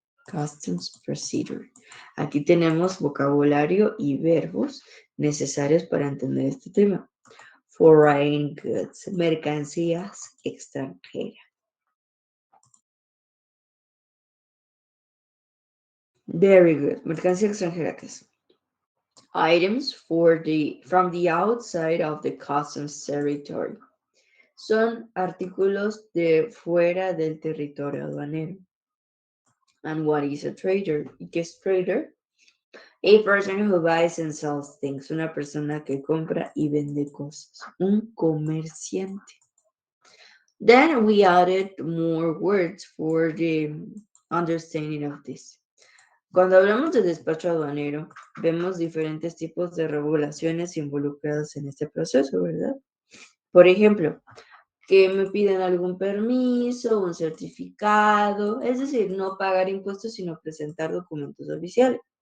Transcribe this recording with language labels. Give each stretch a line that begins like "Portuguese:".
English: Customs procedure.
Spanish: Aquí tenemos vocabulario y verbos necesarios para entender este tema.
English: Foreign goods,
Spanish: mercancías extranjeras.
English: Very good.
Spanish: Mercancía extranjera, ¿qué es?
English: Items from the outside of the customs territory.
Spanish: Son artículos de fuera del territorio aduanero.
English: And what is a trader?
Spanish: ¿Y qué es trader?
English: A person who buys and sells things.
Spanish: Una persona que compra y vende cosas. Un comerciante.
English: Then we added more words for the understanding of this.
Spanish: Cuando hablamos de despacho aduanero, vemos diferentes tipos de regulaciones involucradas en este proceso, ¿verdad? Por ejemplo, que me piden algún permiso, un certificado, es decir, no pagar impuestos, sino presentar documentos oficiales.